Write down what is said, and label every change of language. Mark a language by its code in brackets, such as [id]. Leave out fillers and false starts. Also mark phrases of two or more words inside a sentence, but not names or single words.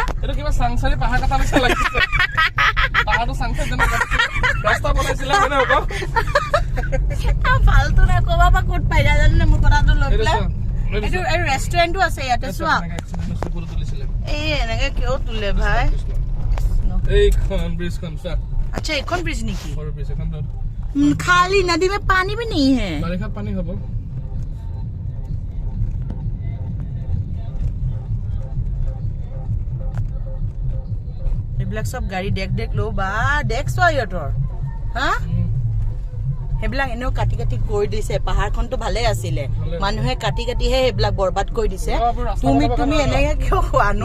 [as] এইটো কিবা চাংচাৰি পাহাৰ কথা নিচিনা লাগিছে পাহাৰটো চাংচাৰি যেনে ৰাস্তা বনাইছিলে মানে হ'ব ফালতু নাই ক'বা বা ক'ত পাই যায় জানো মোৰ কথাটো লৈ এইটো পেলাই চোৱা, এইটো এই ৰেষ্টুৰেণ্টো আছে ইয়াতে চোৱা ফটো তুলিছিলে এই এনেকে কিয় তোলে ভাই এইখন ব্ৰিজখন চোৱা अच्छा এখন ব্ৰিজ নেকি সৰু ব্ৰিজ এখন [hi] खाली नदी में पानी भी नहीं है [as] বাৰিষাত পানী হ'ব এইবিলাক সব গাড়ী দেখ লো বা দেখ চোৱা ইহঁতৰ হা সেইবিলাক এনেও কাটি কাটি কৰি দিছে পাহাৰখনটো ভালে আছিলে মানুহে কাটি কাটিহে সেইবিলাক বৰবাদ কৰি দিছে তুমি এনেকে কিয় খোৱানো